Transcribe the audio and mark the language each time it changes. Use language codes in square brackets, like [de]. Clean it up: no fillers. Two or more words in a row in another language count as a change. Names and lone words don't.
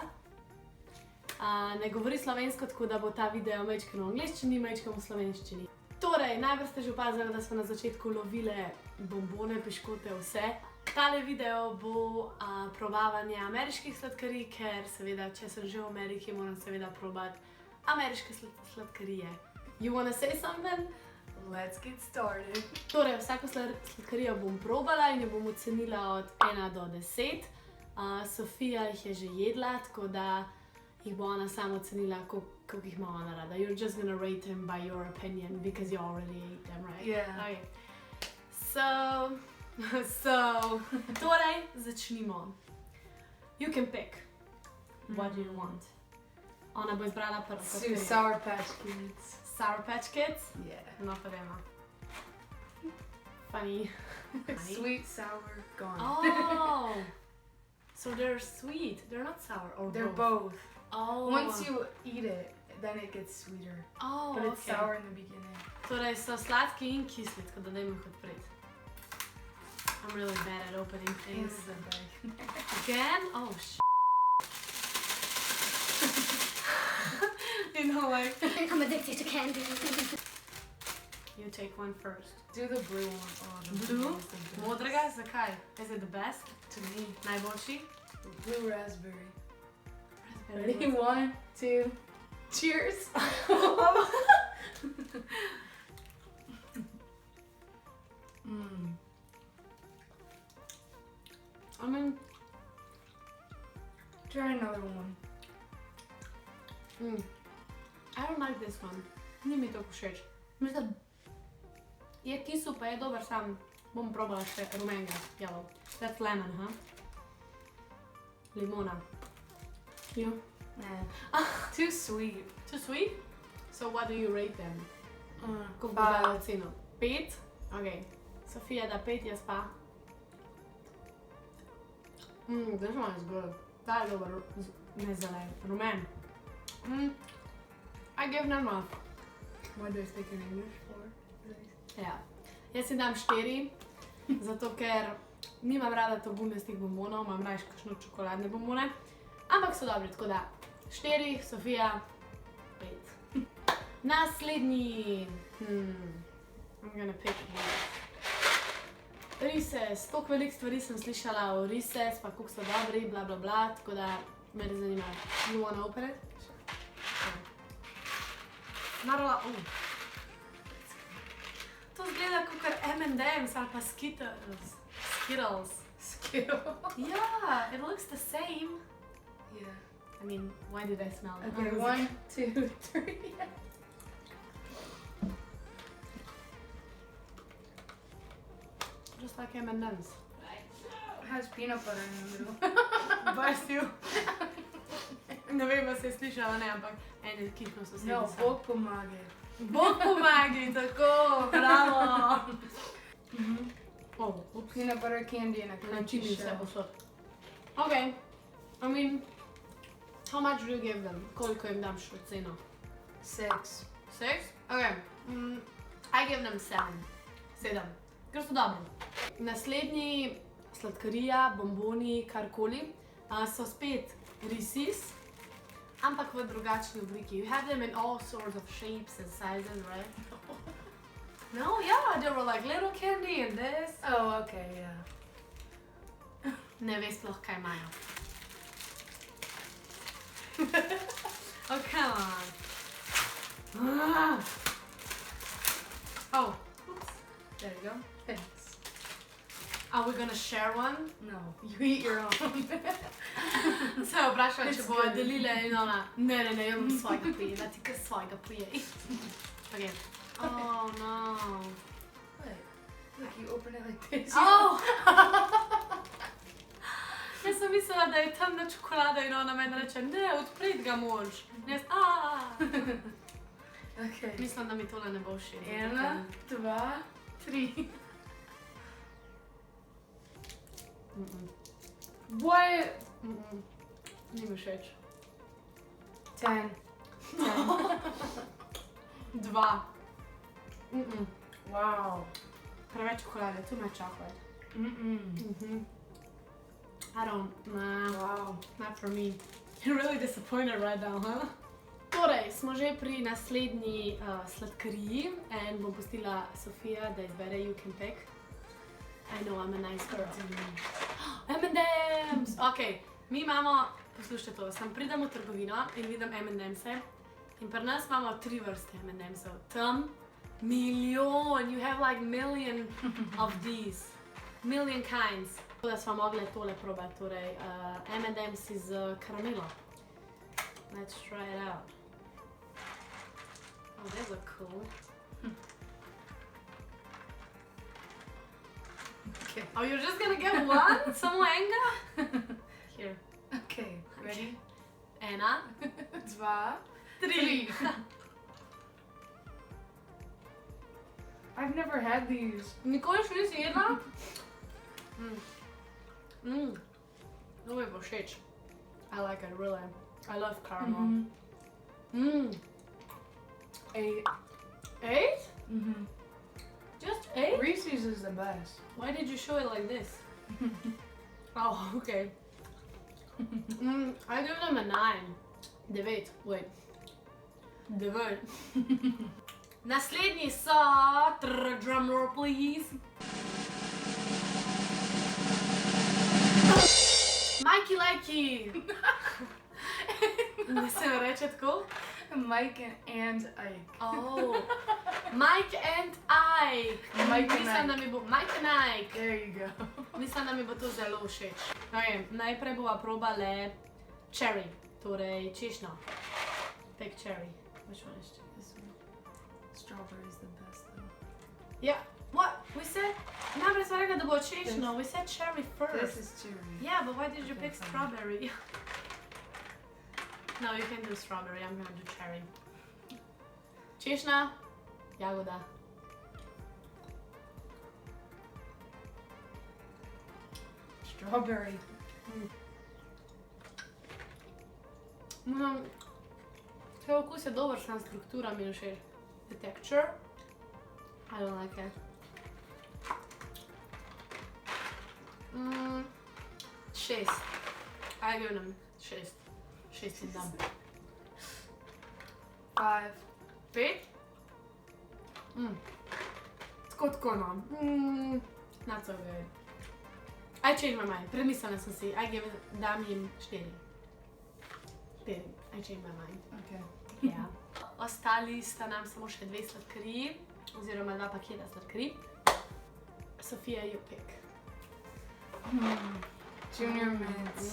[sl] Ne govori slovensko, tako da bo ta video majčkeno v angleščini, majčkeno v slovenščini. Torej, najbrž ste že opazili, da smo na začetku lovile bombone, piškote, vse. Tale video bo probavanje ameriških sladkarij, ker seveda, če sem že v Ameriki, moram seveda probati ameriške sladkarije. [en] You wanna say something? Let's get started. [sl] Torej, vsako sladkarijo bom probala in jo bom ocenila od 1 do 10. Sofija jih je že jedla, tako da jih bo ona sama ocenila, koliko jih ima ona rada. [en] You're just gonna rate them by your opinion, because you already ate them, right? Yeah. [sl] Okay. Torej, začnimo. [en] You can pick. What do you want? [sl] Ona bo izbrala prvo sladkarijo. Sour Patch Kids. Sour Patch Kids? [en] Yeah. [sl] No, pa dajmo. [en] Funny. Sweet, sour, gone. Oh! So they're sweet. They're not sour, or They're both? both. Oh. Once you eat it, then it gets sweeter. Oh, But it's okay. sour in the beginning. [sl] Torej so sladki in kisli, tako da dajmo jih odpreti. [en] I'm really bad at opening things. This is a bag. Again? Oh, You know, like... I'm addicted to candy. You take one first. Do the blue one. Oh, the Blue? one is the best. [sl] Modrega? Zakaj? [en] Is it the best? To me. [sl] Najboljši? [en] Blue raspberry. Raspberry. Ready? 1, 2. Cheers. Mm. I mean... Try another one. I don't like this one. [sl] Ni mi to všeč. Mislim, je kisel, pa je dober sam. Bom probala še rumenega, [en] yellow. That's lemon, huh? Limona. You? Nah. Too sweet. Too sweet? So what do you rate them? [sl] Koliko bo 5. dala oceno? 5? Ok. Sofija da 5, jaz pa. [en] This one is good. [sl] Ta je dober, ne zelen, rumen. [en] I give them a... What do I speak in English? 4. [sl] Ja. Jaz si dam 4, zato ker nimam rada to gumijastih bombonov, imam raje kakšno čokoladne bombone. Ampak so dobri, tako da 4, Sofija 5. Naslednji... [en] I'm gonna pick Reese's. [sl] Toliko veliko stvari sem slišala o Reese's, pa koliko so dobri, bla bla bla, tako da me res zanima. [en] You wanna open it? Narola... [sl] To zgleda kakor M&M's ali pa Skittles. Skittles. [en] Yeah, it looks the same. Yeah. I mean, why did I smell it? Okay, 1, 2, 3. Just like M&M's. It has peanut butter in the middle. Bless you. [sl] Ne vem, se je slišala, ne, ampak ene kihno so se. No, Bog pomagaj. Bog pomagaj, tako, bravo. Oh, ups. [en] Peanut butter candy and a crunchy [sl] Načini se [en] shell. [sl] bo šlo. [en] Okay, I mean, how much do you give them? [sl] Koliko jim dam še oceno? 6. 6? [en] Okay. I give them 7. 7. [sl] Ker so dobri. Naslednji sladkarija, bomboni, karkoli, so spet Reese's, ampak v drugačni obliki. [en] You have them in all sorts of shapes and sizes, right? No, yeah, they were like little candy and this. Oh, okay, yeah. [sl] Ne ve sploh, kaj imajo. [en] Oh, come on. Oh, oops. There you go. Thanks. Are we gonna share one? No, you eat your own. [sl] Se je vprašala, če [en] It's [sl] bojo [en] good. [sl] delile in ona, ne, jaz bom svojega pojela, ti kar svojega pojej. [en] Okay. Oh, no. What? Look, you open it like this. Oh! [sl] Jaz sem mislila, da je temna čokolada in ona meni reče, ne, odprit ga moraš. In jaz, [en] Okay. [sl] Mislim, da mi tole ne bo všeč. [en] 1, 2, 3. What? [sl] Ni mi všeč. 10. 2. [en] Wow. [sl] Preveč čokolade, [en] too much chocolate. I don't, nah, Wow. not for me. You're really disappointed right now, huh? [sl] Torej, smo že pri naslednji sladkariji in bom pustila Sofija, da izbere [en] You Can Pick. I know, I'm a nice girl. M&M's! [sl] Ok, mi imamo, poslušajte to, sem pridem v trgovino in vidim M&M'se in pri nas imamo 3 vrste M&M'sov. Tam, milijon, [en] you have like million of these. Million kinds. [sl] Tako da smo mogli tole probati, torej M&M's iz karamelo. [en] Let's try it out. Oh, these look cool. Okay. Oh, you're just gonna get one? Some manga? Here. Okay. Ready? [sl] Ena, 2, 3. [en] 3. I've never had these. [sl] Nikoli še nisi jedla? To mi bo všeč. [en] I like it, really. I love caramel. 8. 8? Just 8? Reese's is the best. Why did you show it like this? Oh, okay. I give them a 9. 9. Wait. 9. [sl] Naslednji so... [en] Drum roll, please. [sl] Mikey Likey! Ne se mi reče tako? [en] Mike and Ike. Oh. Mike and Ike. Mike and [sl] Mislim, da [en] Ike. [sl] mi bo... [en] Mike and Ike. There you go. [sl] Mislim, da mi bo to zelo všeč. Okay, najprej bova probale cherry, torej češnjo. [en] Pick cherry. Which one is this one? Strawberry is the best though. Yeah. What? We said... Najprej smo rekli, da bo češnjo. We said cherry first. This is cherry. Yeah, but why did you Okay, pick fine. strawberry? No, you can do strawberry. I'm gonna do cherry. [sl] Češnja, jagoda. [en] Strawberry. [sl] Kaj okus je dober, sam struktura mi je všeč. [en] The texture, I don't like it. 6. I give them 6. [sl] 6 jim dam. 5. 5? Tako no. [en] Not so good. I changed my mind. [sl] Premislila sem si. Dam jim 4. 4. [en] I changed my mind. Okay. [sl] Ja. Ostali sta nam samo še 2 sladkariji, oziroma 2 paketa sladkarij. [en] Sofia, you pick. Junior mints.